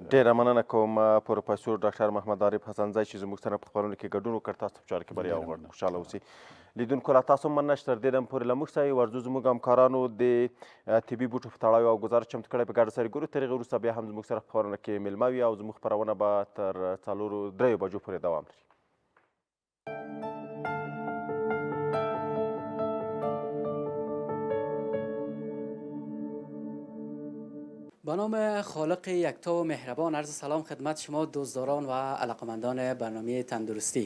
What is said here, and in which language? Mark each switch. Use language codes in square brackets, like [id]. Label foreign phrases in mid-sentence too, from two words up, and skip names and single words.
[ps] ډېره مننه کوم پروفیسور ډاکټر محمد عارف حسنزی چې زموږ سره په خپرونه کې ګډون وکړ. تاسو په چارو کې بریا وغواړم، خوشحاله اوسئ. لیدونکو له تاسو مننه چې تر دې دمه پورې له موږ سره ورځو. زموږ همکارانو د طبي بوټو په تړاو او ګزارش چمتو کړی په ګډه سره ګورو. تر هغې وروسته بیا هم زموږ سره په خپرونه کې میلمه وي او زموږ خپرونه به تر 4-3 بجو پورې دوام لري. [fa] به نام خالق یکتا و مهربان عرض سلام خدمت شما دوستداران و علاقمندان برنامه تندرستی.